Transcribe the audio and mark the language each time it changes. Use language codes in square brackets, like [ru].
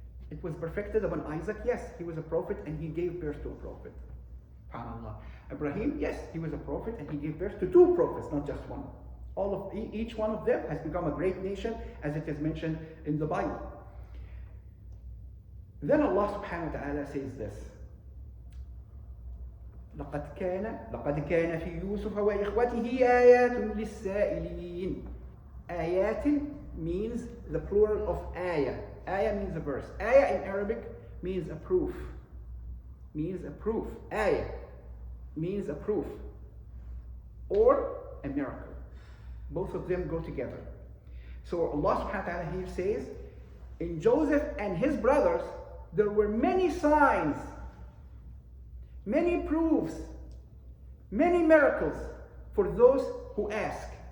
[en] It was perfected upon Isaac, yes, he was a prophet and he gave birth to a prophet. SubhanAllah. Abraham, yes, he was a prophet and he gave birth to two prophets, not just one. Each one of them has become a great nation, as it is mentioned in the Bible. Then Allah subhanahu wa ta'ala says this. [ar] لقد كان في يوسف وإخوته آيات للسائلين. [en] آيات means the plural of ayah. Ayah means a verse. Ayah in Arabic means a proof. Means a proof. Ayah means a proof. Or a miracle. Both of them go together. So Allah subhanahu wa ta'ala here says, in Joseph and his brothers, there were many signs, many proofs, many miracles for those who ask.